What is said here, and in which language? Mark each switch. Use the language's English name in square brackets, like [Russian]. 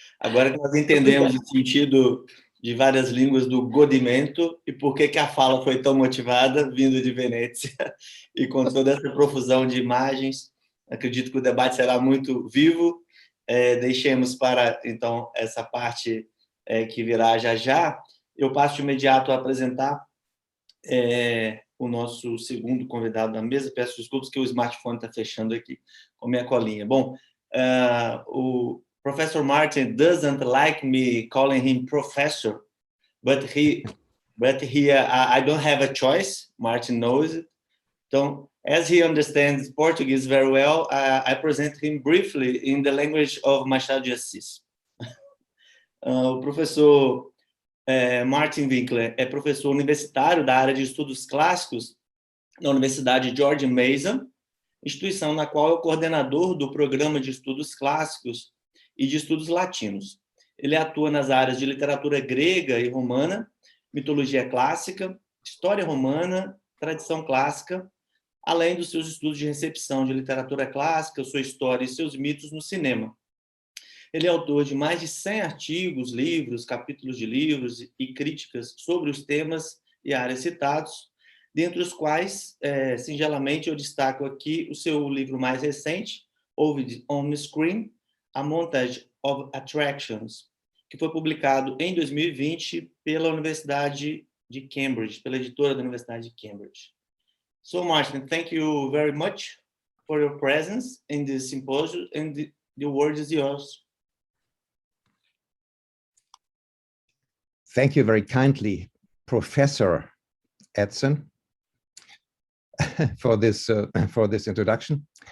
[Portuguese] Agora que nós entendemos o sentido de várias línguas do godimento e por que a fala foi tão motivada, vindo de Venezia, e com toda essa profusão de imagens, acredito que o debate será muito vivo. Deixemos para, então, essa parte que virá já já. Eu passo de imediato a apresentar o nosso segundo convidado da mesa. Peço desculpas que o smartphone está fechando aqui com a minha colinha. Bom, o [English] Professor Martin doesn't like me calling him professor, but I don't have a choice. Martin knows it. So, as he understands Portuguese very well, I present him briefly in the language of Machado de Assis. [Portuguese] O professor Martin Winkler é professor universitário da área de estudos clássicos na Universidade George Mesa, instituição na qual é o coordenador do programa de estudos clássicos e de estudos latinos. Ele atua nas áreas de literatura grega e romana, mitologia clássica, história romana, tradição clássica, além dos seus estudos de recepção de literatura clássica, sua história e seus mitos no cinema. Ele é autor de mais de 100 artigos, livros, capítulos de livros e críticas sobre os temas e áreas citados, dentre os quais, singelamente, eu destaco aqui o seu livro mais recente, Ouvi on Screen, A Montage of Attractions, que foi publicado em 2020 pela Universidade de Cambridge, pela editora da Universidade de Cambridge. [English] So, Martin, thank you very much for your presence in this symposium, and the word is yours. Thank you very kindly, Professor Edson, for this introduction.